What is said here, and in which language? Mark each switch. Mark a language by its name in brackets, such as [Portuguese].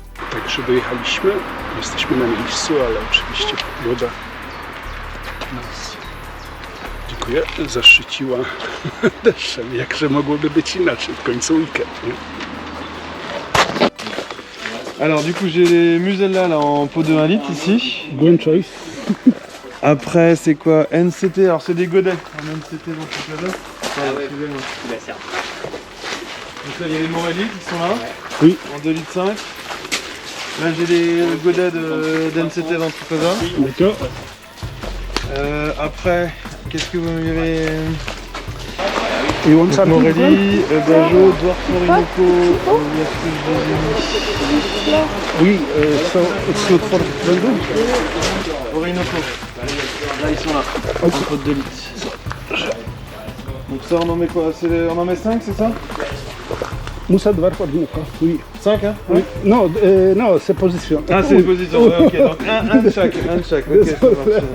[Polish] Także dojechaliśmy. Jesteśmy na miejscu, ale oczywiście pogoda nas, dziękuję, zaszczyciła deszczem. Jakże mogłoby być inaczej, w końcu weekend, nie? [French] Alors du coup j'ai les Musella là en pot de 1 litre ici. [English] Good choice. [French] Après c'est quoi? NCT, alors c'est des godets en NCT dans ce cas-là. Excusez-moi. Donc là il y a les Morelli qui sont là, Oui. en 2 litres 5. Là j'ai les godets d'NCT dans ce cas-là. D'accord. Après, qu'est-ce que vous m'avez... [English] You want something? [French] Morelli, Bajo, Dwarf Orinoco, où est-ce que je les ai mis? [English] Oui, so it's not for Vendôme. [French] Orinoco. Là ils sont là, en pot de 2 litres. Donc ça on en met quoi? On en met 5 c'est ça? Musa Dwarf Orinoco, oui. 5 hein? Oui. Non, non, c'est position. Ah c'est les positions, ouais, ok, donc un de chaque, ok ça marche.